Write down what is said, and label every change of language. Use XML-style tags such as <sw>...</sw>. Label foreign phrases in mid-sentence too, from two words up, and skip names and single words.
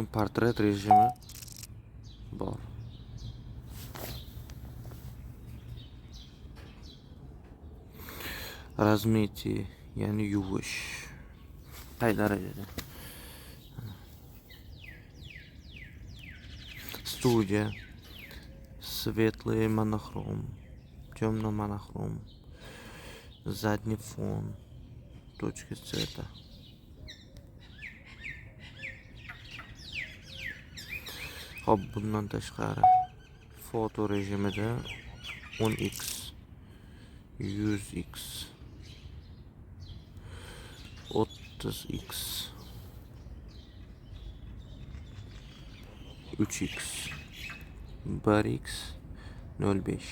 <uz>Portret rejimi bor. Razmeti, ya'ni yuvish. Qay darajada? Studiya,</uz> <ru>светлый монохром, темно монохром, задний фон, точки цвета.</ru> <uz>Hop, bundan tashqari foto rejimida 10x, 100x, 30x, 3x, 1x, 05.</uz>